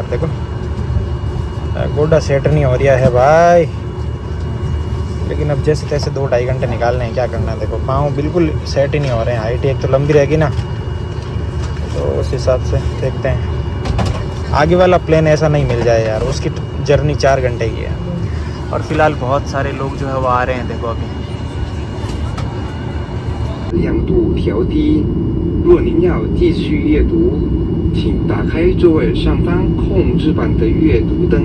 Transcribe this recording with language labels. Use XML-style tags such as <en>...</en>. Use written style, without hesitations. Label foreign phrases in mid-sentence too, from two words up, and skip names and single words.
<hi>देखो गोडा सेट नहीं हो रहा है भाई, लेकिन अब जैसे तैसे 2-2.5 घंटे निकालने हैं, क्या करना है। देखो पाँव बिल्कुल सेट ही नहीं हो रहे हैं। हाइट एक तो लंबी रहेगी ना, तो उस हिसाब से देखते हैं। आगे वाला प्लेन ऐसा नहीं मिल जाए यार, उसकी जर्नी 4 घंटे की है। और फिलहाल बहुत सारे लोग जो है वो आ रहे हैं, देखो अभी।</hi> <zh>亮度调低。若您要继续阅读，请打开座位上方控制板的阅读灯。</zh>